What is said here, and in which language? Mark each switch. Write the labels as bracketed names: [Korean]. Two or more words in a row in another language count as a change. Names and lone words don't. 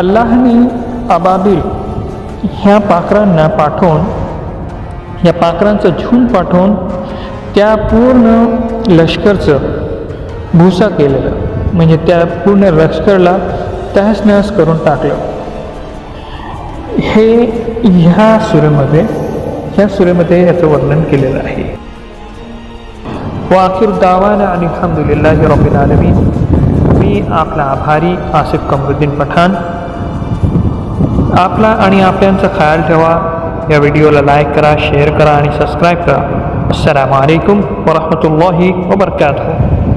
[Marathi] अल्लाहने अबाबिल ह्या पाखरांना पाठवून, या पाखरांचं झुंड पाठवून त्या पूर्ण लष्करचं भुसा केलेलं, म्हणजे त्या पूर्ण लष्करला तहस नहस करून टाकलं। हे ह्या सुरेमध्ये याचं वर्णन केलेलं आहे। [Arabic] وآخر دعوانا الحمد لله رب العالمين. [Marathi] मी आपला आभारी आसिफ कमरुद्दीन पठाण। आपला आणि आपल्यांचा ख्याल ठेवा। या व्हिडिओला लाईक करा, शेअर करा आणि सबस्क्राईब करा। [Arabic] السلام عليكم ورحمة الله وبركاته.